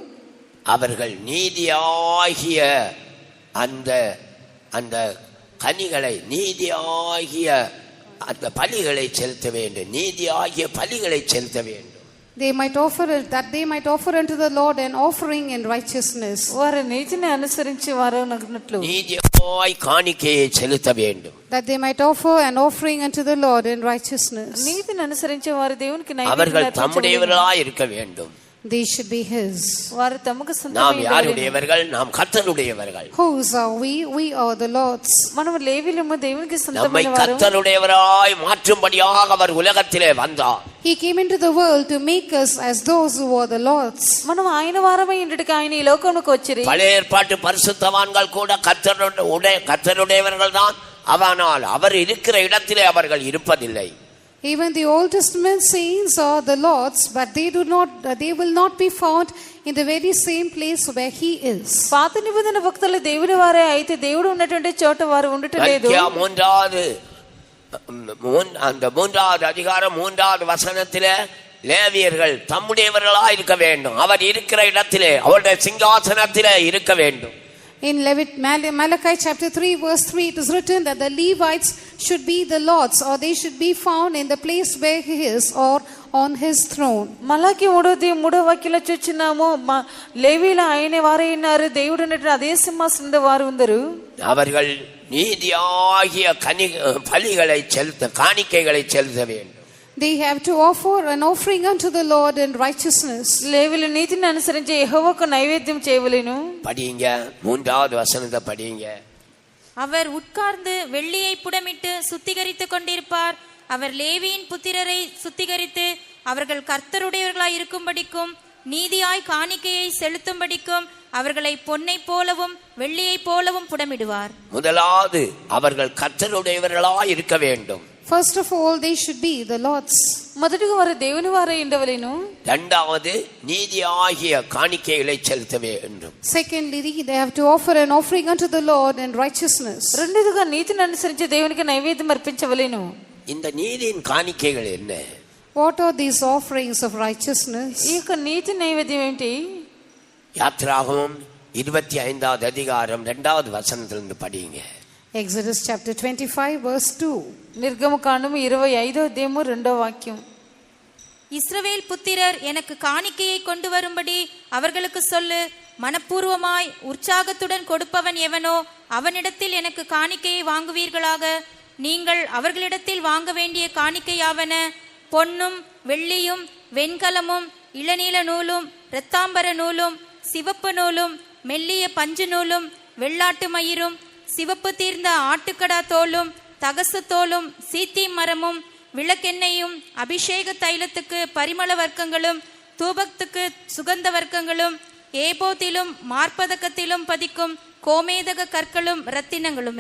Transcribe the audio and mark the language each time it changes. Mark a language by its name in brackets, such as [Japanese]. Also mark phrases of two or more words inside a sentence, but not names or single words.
[Tamil] அவர்கள் நீதியாகிய அந்த அந்த கனிகளை நீதியாகிய அந்த பலிகளை செலுத்த வேண்டும். நீதியாகிய பலிகளை செலுத்த வேண்டும். [English] They might offer it, that they might offer unto the Lord an offering in righteousness. [Telugu] వారు నీతిని అనుసరించి వారు నగినట్లు [Tamil] நீதியாய் காணிக்கையை செலுத்த வேண்டும். [English] That they might offer an offering unto the Lord in righteousness. [Telugu] నీతిని అనుసరించి వారు దేవునికి [Tamil] அவர்கள் [Telugu] నైవేద్యం [Tamil] தம்முடையவர்களாய் இருக்க வேண்டும். [English] They should be his. [Telugu] వారు తమకు [Tamil] நாம் [Telugu] సొంతమైన [Tamil] யாருடையவர்கள்? நாம் கர்த்தருடையவர்கள். [English] Whose are we? We are the Lord's. [Telugu] మనము లేవీలము దేవునికి [Tamil] நம்மை [Telugu] సొంతమైన వారు. [Tamil] கர்த்தருடையவராய் மாற்றும்படியாக அவர் உலகத்திலே வந்தார். [English] He came into the world to make us as those who are the Lord's. [Telugu] మనం ఆయన వారమై ఇంటికి ఆయన ఈ లోకంలోకి వచ్చిరి. [Tamil] பழைய ஏற்பாட்டு பரிசுத்தவான்கள் கூட கர்த்தருடையவர்கள் தான். ஆனால் அவர் இருக்கிற இடத்திலே அவர்கள் இருப்பதில்லை. [English] Even the Old Testament saints are the Lord's, but they will not be found in the very same place where he is. [Telugu] పాత నిబంధన భక్తులు దేవుని వారే అయితే దేవుడు ఉన్నటువంటి చోట వారు ఉండటలేదు. [Tamil] மூன்றாவது அதிகாரம் 3வது வசனத்திலே லேவியர்கள் தம்முடையவர்களா இருக்க வேண்டும். அவர் இருக்கிற இடத்திலே அவருடைய சிங்காசனத்திலே இருக்க வேண்டும். [English] In Malachi chapter 3 verse 3 it is written that the Levites should be the Lord's, or they should be found in the place where he is or on his throne. [Telugu] మలాకి 3వ వాక్యంలో చూస్తున్నాము లేవీల ఆయన వారే ఉన్నారు, దేవుడు ఉన్నటువంటి అదే సింహాసనంలో వారు ఉందరు. [Tamil] அவர்கள் நீதியாகிய பலிகளை செலுத்த காணிக்கைகளை செலுத்த வேண்டும். [English] They have to offer an offering unto the Lord in righteousness. [Telugu] లేవీలు నీతిని అనుసరించి యెహోవాకు నైవేద్యం చేయవలెను. [Tamil] படிங்க 3வது வசனத்தை படிங்க. அவர் உட்கார்ந்து வெள்ளியை புடமிட்டு சுத்திகரித்துக் கொண்டிருப்பார். அவர் லேவியின் புத்திரரை சுத்திகரித்து அவர்கள் கர்த்தருடையவர்களாய் இருக்கும்படிக்கும் நீதியாய் காணிக்கையை செலுத்தும்படிக்கும் அவர்களை பொன்னை போலவும் வெள்ளியை போலவும் புடமிடுவார். முதலாவது அவர்கள் கர்த்தருடையவர்களாய் இருக்க வேண்டும். [English] First of all, they should be the Lord's. [Telugu] మొదటిగా వారు దేవుని వారై ఉండవలెను. [Tamil] இரண்டாவது நீதியாகிய காணிக்கைகளை செலுத்த வேண்டும். [English] Secondly, they have to offer an offering unto the Lord in righteousness. [Telugu] రెండోదిగా నీతిని అనుసరించి దేవునికి నైవేద్యం అర్పించవలెను. [Tamil] இந்த நீதியின் காணிக்கைகள் என்ன? [English] What are these offerings of righteousness? [Telugu] ఈ యొక్క నీతి నైవేద్యం ఏంటి? [Tamil] யாத்ராகமம் 25வது அதிகாரம் 2வது வசனத்திலிருந்து படிங்க. [English] Exodus chapter 25 verse 2. [Telugu] నిర్గమకాండము 25వ అధ్యాయము 2వ వాక్యం. [Tamil] இஸ்ரவேல் புத்திரர் எனக்கு காணிக்கையை கொண்டு வரும்படி அவர்களுக்கு சொல்லு. மனப்பூர்வமாய் உற்சாகத்துடன் கொடுப்பவன் எவனோ அவனிடத்தில் எனக்கு காணிக்கையை வாங்குவீர்களாக. நீங்கள் அவர்களிடத்தில் வாங்க வேண்டிய காணிக்கையாவன பொன்னும் வெள்ளியும் வெண்கலமும் இளநீல நூலும் இரத்தாம்பர நூலும் சிவப்பு நூலும் மெல்லிய பஞ்சு நூலும் வெள்ளாட்டு மயிரும் சிவப்பு தீர்ந்த ஆட்டுக்கடா தோலும் தகசு தோலும் சீத்தி மரமும் விளக்கெண்ணெயும் அபிஷேக தைலத்துக்கு பரிமள வர்க்கங்களும் தூபத்துக்கு சுகந்த வர்க்கங்களும் ஏபோத்திலும் மார்பதக்கத்திலும் பதிக்கும் கோமேதக கற்களும் இரத்தினங்களுமே.